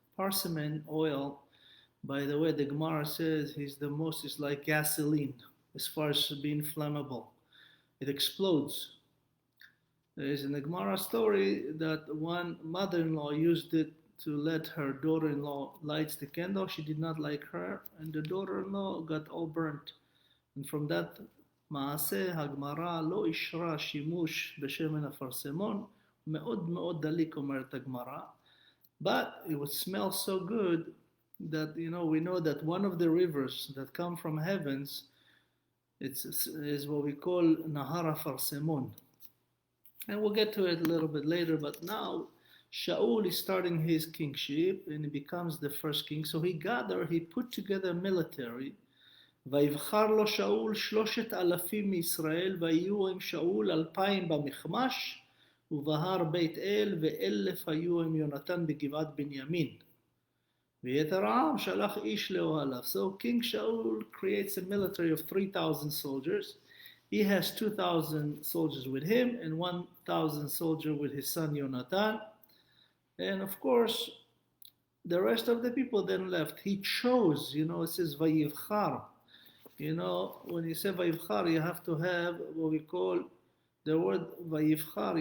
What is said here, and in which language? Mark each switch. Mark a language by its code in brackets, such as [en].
[en] Persimmon oil, by the way, the Gemara says is like gasoline as far as being flammable. It explodes. There is in the Gemara story that one mother-in-law used it to let her daughter-in-law light the candle. She did not like her, and the daughter-in-law got all burnt. And from that [he] מעשה הגמרא לא אישרה שימוש בשמן אפרסמון, מאוד מאוד דליק אומרת הגמרא. [en] But it would smell so good that, we know that one of the rivers that come from heavens is what we call Nahar Farsemon. And we'll get to it a little bit later, but now Shaul is starting his kingship and he becomes the first king. So he put together military. [he] ויבחר לו שאול 3,000 מישראל ויהיו עם שאול 2,000 במחמש ובהר בית אל ו1,000 היו עם יונתן בגבעת בנימין. ויתר העם שלח איש לאוהליו. [en] So King Shaul creates a military of 3,000 soldiers. He has 2,000 soldiers with him and 1,000 soldiers with his son Yonatan. And of course, the rest of the people then left. He chose, it says Vayivchar. When you say Vayivchar, you have to have what we call the word Vayivchar.